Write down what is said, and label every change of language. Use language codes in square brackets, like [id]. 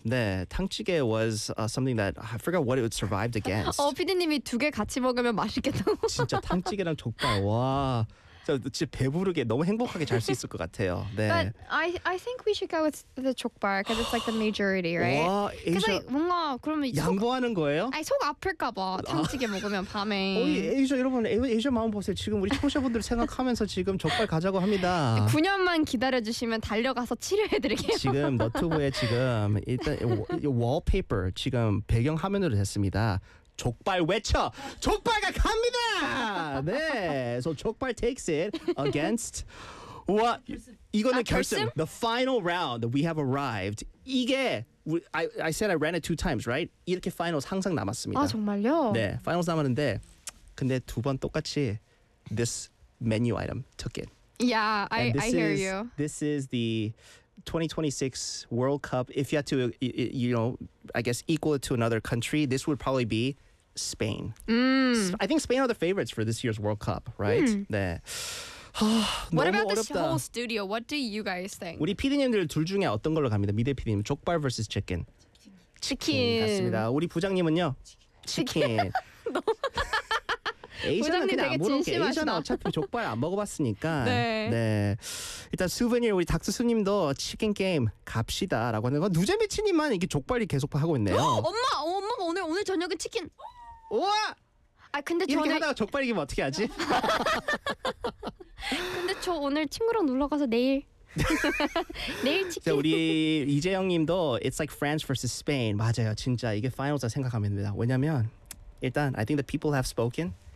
[en] 네, 탕찌개 was something that I forgot what it would survived against. [ko] 피디님이 두 개 같이 먹으면 맛있겠다. 진짜 탕찌개랑 족발 와. 진짜 배부르게 너무 행복하게 잘 수 있을 것 같아요. 네. [en] But I think we should go with the 족발 because it's like the majority, right? [ko] 와, 에이샤. 뭔가 그러면 양보하는 거예요? 아니, 속 아플까 봐. 탕찌개 먹으면 밤에. 에이샤 여러분, 에이샤 마음 보세요. 지금 우리 청취자분들 생각하면서 지금 족발 가자고 합니다. 9년만 기다려주시면 달려가서 치료해드릴게요. 지금 너튜브에 지금 일단 wallpaper 지금 배경 화면으로 됐습니다. 족발 외쳐! 족발가 갑니다! 네, so 족발 [en] takes it against what? [ko] 이거는 결승. 결승? [en] The final round we have arrived. [ko] 이게 [en] I said I ran it two times, right? [ko] 이렇게 finals 항상 남았습니다. 아 정말요? 네, finals 남았는데 근데 두 번 똑같이 [en] this menu item took it. Yeah, I hear you. This is the 2026 World Cup. If you had to, you know, I guess equal it to another country, this would probably be Spain. I think Spain are the favorites for this year's World Cup, right? [ko] 네. [en] What about this whole studio? What do you guys think? [ko] 우리 PD님들 둘 중에 어떤 걸로 갑니다? 미대 PD님, 족발 vs. chicken. [en] Chicken. [ko] 맞습니다. 우리 부장님은요? Chicken. 부장님 되게 진심하시다. 어차피 족발 안 먹어봤으니까. 네. 네. 일단 수빈이 우리 닥스수님도 치킨 게임 갑시다 라고 하는 건 누제미치님만 이렇게 족발이 계속 하고 있네요. 엄마가 오늘 저녁은 치킨. 우와. 아 근데 이렇게 하다가 족발 이기면 어떻게 하지? 근데 저 오늘 친구랑 놀러 가서 내일. 내일 치킨. 자, 우리 이재영님도 [en] It's like France versus Spain. [ko] 맞아요. 진짜 이게 파이널스 생각하면 됩니다. 왜냐면 일단 [en] I think the people have spoken.